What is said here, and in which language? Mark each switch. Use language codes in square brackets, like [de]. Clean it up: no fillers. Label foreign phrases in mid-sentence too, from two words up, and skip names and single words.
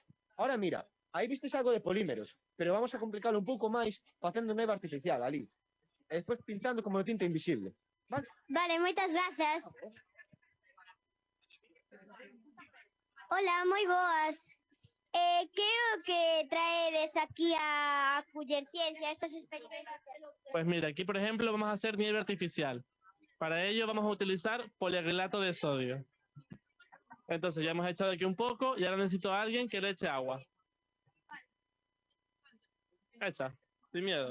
[gl] Ahora mira, aí vistes algo de polímeros, pero [es] vamos a complicarlo [gl] un pouco máis facendo neve artificial ali. E despois pintando como tinta invisible. Vale? Vale, moitas grazas. Hola, moi boas. Que é o que traedes aquí a Culler Ciencia, [es] estos experimentos? Pues mira, aquí por ejemplo vamos a hacer nieve artificial. Para ello vamos a utilizar poliacrilato de sodio. Entonces ya hemos echado aquí un poco y ahora necesito a alguien que le eche agua. Echa, sin miedo.